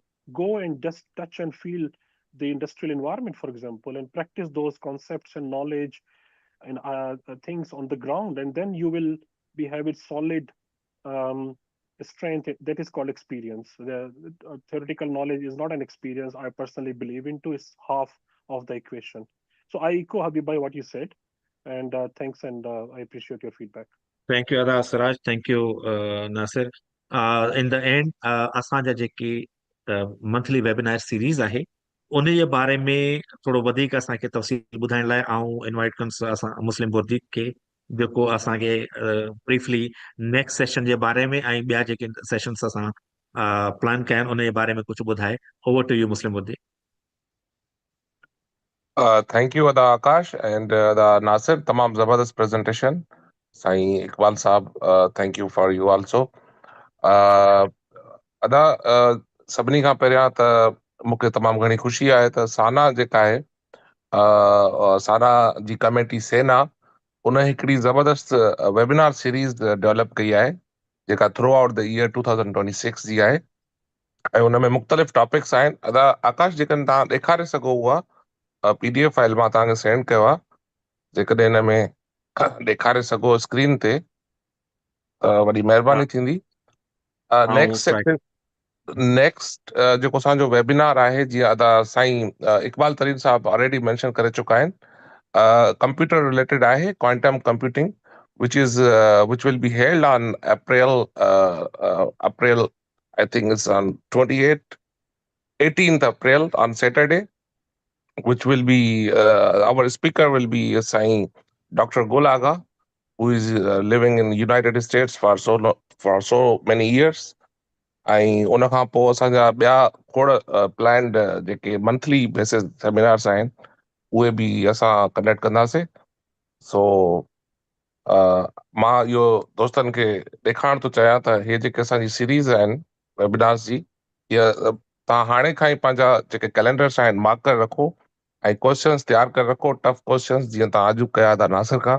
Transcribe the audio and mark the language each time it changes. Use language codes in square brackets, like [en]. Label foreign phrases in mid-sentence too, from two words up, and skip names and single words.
[en] Go and just touch and feel the industrial environment, for example, and practice those concepts and knowledge and things on the ground, and then you will have it solid strength that is called experience. The theoretical knowledge is not an experience. I personally believe into is half of the equation. So I echo Habibai what you said, and thanks, and I appreciate your feedback. Thank you, Ada Siraj. Thank you, Nasir. In the end, [sd] असांजा जेके [en] monthly webinar series [sd] आहे उन जे बारे में थोरो वधीक असांखे तफ़सील ॿुधाइण लाइ आऊं इनवाइट कंदुसि असां मुस्लिम बुर्दी खे जेको असांखे [en] briefly next session [sd] जे बारे में ऐं ॿिया जेके सेशन्स असां प्लान कया आहिनि उन जे बारे में कुझु ॿुधाए. [en] over to you मुस्लिम बुर्दी. Thank you, Ada Akash and Ada Nasir. [sd] تمام زبردست [en] presentation. Sai Iqbal Saab, thank you for you also. [sd] Ada, सभिनी खां पहिरियां त मूंखे तमामु घणी ख़ुशी आहे त साना जेका आहे साना जी कमेटी सेना उन हिकिड़ी ज़बरदस्त [en] webinar series develop [sd] कई आहे जेका [en] through out the year [sd] 2026 जी आहे ऐं उन में मुख़्तलिफ़ टॉपिक्स आहिनि. अदा आकाश जेकॾहिं तव्हां ॾेखारे सघो उहा [en] PDF file [sd] मां तव्हांखे सेंड कयो आहे जेकॾहिं हिन में ॾेखारे सघो स्क्रीन ते त वॾी महिरबानी थींदी. नेक्स्ट जेको असांजो वेबिनार आहे जीअं अदा साईं इक़बाल तरीन साहब [en] already mention [sd] करे चुका आहिनि [en] computer related [sd] आहे [en] quantum computing which will be held on April I think it's on 18th April on Saturday, which will be our speaker will be Sain Dr. Golaga, who is living in the United States for so many years. [sd] ऐं उन खां पोइ असांजा ॿिया खोड़ प्लैंड जेके [en] monthly basis seminars [sd] आहिनि उहे बि असां कंडक्ट कंदासीं। सो मां इहो दोस्तनि खे ॾेखारण थो चाहियां त हे जेके असांजी सीरीज़ आहिनि वेबिनार्स जी, इहा तव्हां हाणे खां ई पंहिंजा जेके कैलेंडर्स आहिनि मार्क करे रखो ऐं क्वेश्चन्स तयारु करे रखो, [en] tough questions [sd] जीअं तव्हां अॼु कया था नासिर खां।